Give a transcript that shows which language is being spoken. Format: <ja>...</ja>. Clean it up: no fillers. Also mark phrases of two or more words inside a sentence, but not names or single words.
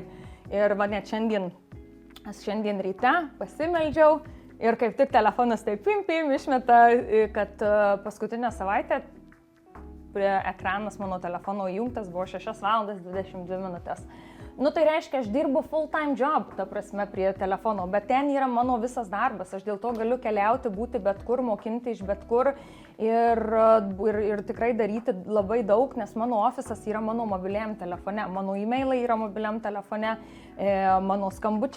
<lt>Ir net šiandien ryte pasimeldžiau ir kaip tik telefonas taip pim išmeta, kad paskutinę savaitę ekranas mano telefono įjungtas buvo 6 valandas 22 minutės. Tai reiškia, aš dirbu</lt> <en>full-time job,</en> <lt>ta prasme, prie telefono, bet ten yra mano visas darbas, aš dėl to galiu keliauti, būti bet kur, mokinti iš bet kur ir tikrai daryti labai daug, nes mano ofisas yra mano mobiliam telefone, mano e-mailai yra mobiliam telefone, mano skambučiai</lt>